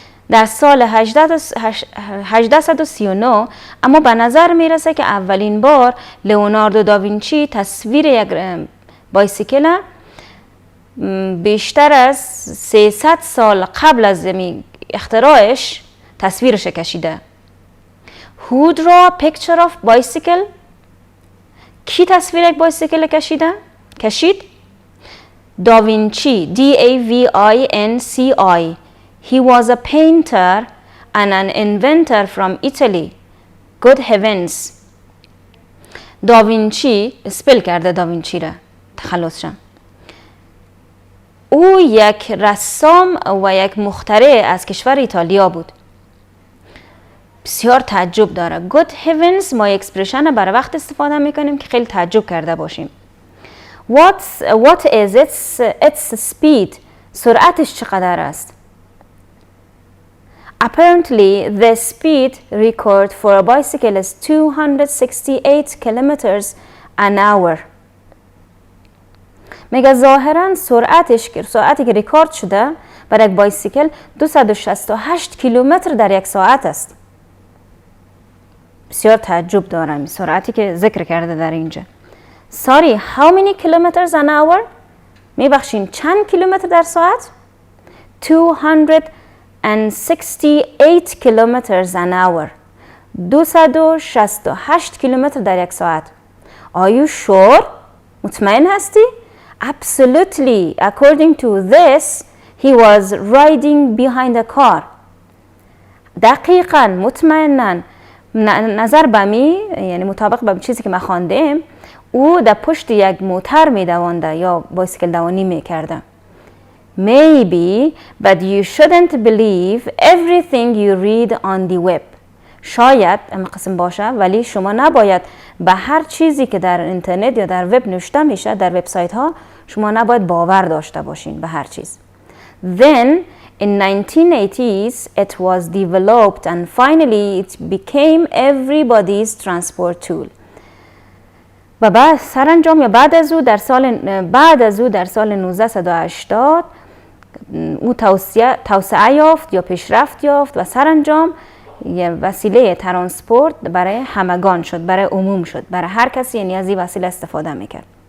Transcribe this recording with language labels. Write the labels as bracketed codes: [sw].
[fa] در سال 1839 اما به نظر میرسه که اولین بار لئوناردو داوینچی تصویر یک بایسیکل بیشتر از 300 سال قبل از اختراعش تصویرش کشیده. [en] Who drew a picture of bicycle? [fa] کی تصویر یک بایسیکل کشید؟ داوینچی. [en] D-A-V-I-N-C-I. He was a painter and an inventor from Italy. Good heavens. [fa] داوینچی اسپل کرده داوینچی را تخلص شم. او یک رسام و یک مخترع از کشور ایتالیا بود. بسیار تعجب داره. [en] Good heavens [fa] ما اکسپرشن برای وقت استفاده میکنیم که خیلی تعجب کرده باشیم. [en] What is its speed? [fa] سرعتش چقدر است؟ [en] Apparently, the speed record for a bicycle is 268 kilometers an hour. [fa] میگه ظاهراً سرعتی که ریکورد شده برای یک بایسیکل 268 کیلومتر در یک ساعت است. بسیار تعجب دارم سرعتی که ذکر کرده در اینجا. [en] Sorry, how many kilometers an hour؟ [fa] میبخشین چند کیلومتر در ساعت؟ [en] 268 kilometers an hour. [fa] 268 کیلومتر در یک ساعت. [en] Are you sure؟ [fa] مطمئن هستی؟ [en] Absolutely. According to this, he was riding behind a car. [fa] دقیقاً مطمئناً نظر به می، یعنی مطابق به چیزی که ما خواندیم، او در پشت یک موتر می دوانده یا بایسیکل دوانی می کرده. [en] Maybe, but you shouldn't believe everything you read on the web. [fa] شاید این قسم باشه، ولی شما نباید به هر چیزی که در اینترنت یا در وب نوشته میشه، در وبسایت ها، شما نباید باور داشته باشین به هر چیز. [en] Then in 1980s it was developed and finally it became everybody's transport tool. [fa] و بعد سرانجام یا بعد از او در سال 1980 او توسعه یافت یا پیشرفت یافت و سرانجام یه وسیله ترانسپورت برای همگان شد، برای عموم شد، برای هر کسی یعنی از این وسیله استفاده میکرد.